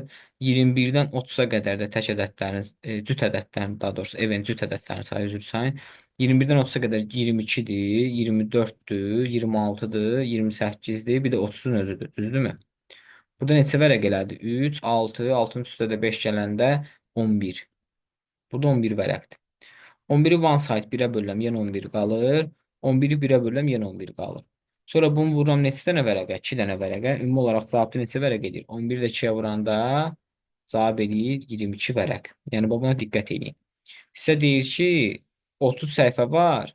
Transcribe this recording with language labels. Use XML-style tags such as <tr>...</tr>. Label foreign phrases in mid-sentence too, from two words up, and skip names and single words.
<az>21-dən 30-a qədər də tək ədədlərin, cüt ədədlərin, daha doğrusu evin cüt ədədlərin sayı üzr sayın. 21-dən 30-a qədər 22-dir, 24-dür, 26-dır, 28-dir, bir də 30-un özüdür. Düzdürmü? Burada neçə vərəq elədi? 3, 6, 6-nın üstə də 5 gələndə 11. Burada 11 vərəqdir. 11-i</az> <en>one side</en> <az>1-ə bölürəm, yenə 11 qalır. 11-i 1-ə bölürəm, yenə 11 qalır. Sonra bunu vururam neçə dənə vərəqə? 2 dənə vərəqə. Ümumi olaraq cavabda neçə vərəq edir? 11 də 2-yə vuranda cavab edir 22 vərəq. Yəni buna diqqət edin. Sizə deyir ki, 30 səhifə var.</az>